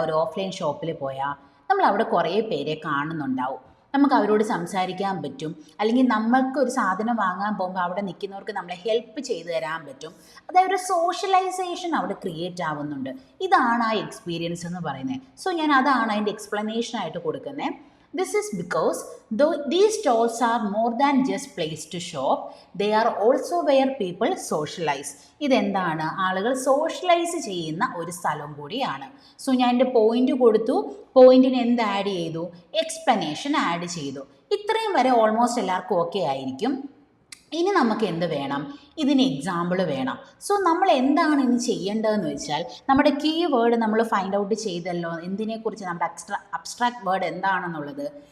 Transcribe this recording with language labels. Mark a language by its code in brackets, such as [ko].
[ml] ഒരു ഓഫ്ലൈൻ ഷോപ്പിൽ പോയാൽ നമ്മൾ അവിടെ കുറേ പേരെ കാണുന്നുണ്ടാവും. നമുക്ക് അവരോട് സംസാരിക്കാൻ പറ്റും, അല്ലെങ്കിൽ നമ്മൾക്ക് ഒരു സാധനം വാങ്ങാൻ പോകുമ്പോൾ അവിടെ നിൽക്കുന്നവർക്ക് നമ്മളെ ഹെൽപ്പ് ചെയ്തു തരാൻ പറ്റും. അതായത് ഒരു സോഷ്യലൈസേഷൻ അവിടെ ക്രിയേറ്റ് ആവുന്നുണ്ട്. ഇതാണ് ആ എക്സ്പീരിയൻസ് എന്ന് പറയുന്നത്. സോ ഞാൻ അതാണ് അതിൻ്റെ എക്സ്പ്ലനേഷനായിട്ട് കൊടുക്കുന്നത്. [en] This is because though these stalls are more than just place to shop, they are also where people socialize. [ml] ഇതെന്താണ്? ആളുകൾ സോഷ്യലൈസ് ചെയ്യുന്ന ഒരു സ്ഥലം കൂടിയാണ്. സോ ഞാൻ എൻ്റെ പോയിന്റ് കൊടുത്തു, പോയിന്റിന് എന്ത് ആഡ് ചെയ്തു? എക്സ്പ്ലനേഷൻ ആഡ് ചെയ്തു. ഇത്രയും വരെ ഓൾമോസ്റ്റ് എല്ലാവർക്കും ഓക്കെ ആയിരിക്കും. ഇനി നമുക്ക് എന്ത് വേണം? ഇതിന് എക്സാമ്പിൾ വേണം. സോ നമ്മൾ എന്താണ് ഇനി ചെയ്യേണ്ടതെന്ന് വെച്ചാൽ, നമ്മുടെ കീ വേർഡ് നമ്മൾ ഫൈൻഡ് ഔട്ട് ചെയ്തല്ലോ, എന്തിനെക്കുറിച്ച് നമ്മുടെ അബ്സ്ട്രാക്ട് വേർഡ് എന്താണെന്നുള്ളത്.